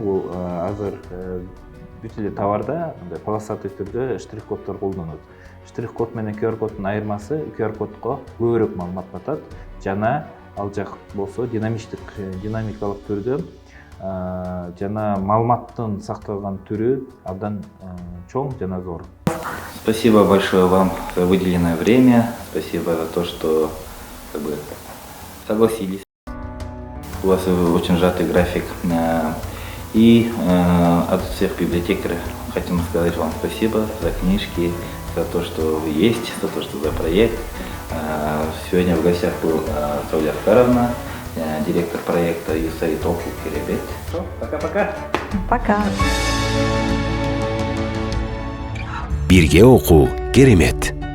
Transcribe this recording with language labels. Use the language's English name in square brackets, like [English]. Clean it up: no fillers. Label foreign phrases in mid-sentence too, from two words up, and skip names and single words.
[Kyrgyz] Бул азыр бүт эле товарда полосатый түрдө штрих-коддор колдонот. Штрих-код менен QR коддун айырмасы QR кодго көбүрөөк маалымат катат, жана ал жак болсо динамикалык түрдө жана маалыматтын сакталган түрү абдан чоң жана зор. [Russian] Спасибо большое вам за выделенное время. Спасибо за то, что согласились. У вас очень сжатый график. И от всех библиотекарей хотим сказать вам спасибо за книжки, за то, что вы есть, за то, что за проект. Сегодня в гостях был Сауля Аскаровна, директор проекта USAID Округ Керемет. Пока-пока. Пока. [Kyrgyz] Бирге окуу Керемет.